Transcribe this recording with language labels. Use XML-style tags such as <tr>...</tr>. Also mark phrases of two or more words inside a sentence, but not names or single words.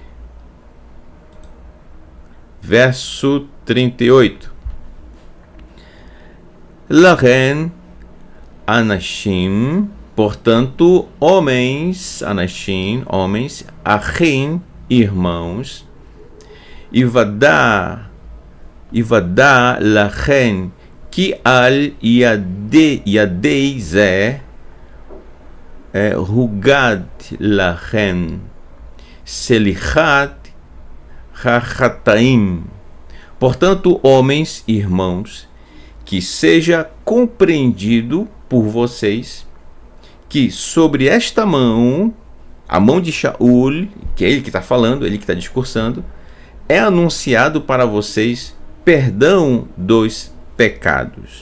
<pt>Verso 38.</pt> <he>לכן אנשים,</he> <pt>portanto, homens, Anashim, homens, Achim, irmãos,</pt> <he>יוודע לכם כי על ידי זה מוגד לכם סליחת החטאים.</he> <pt>Portanto, homens, irmãos, que seja compreendido por vocês que sobre esta mão, a mão de Shaul, que é ele que está falando, ele que está discursando, é anunciado para vocês perdão dos pecados.</pt>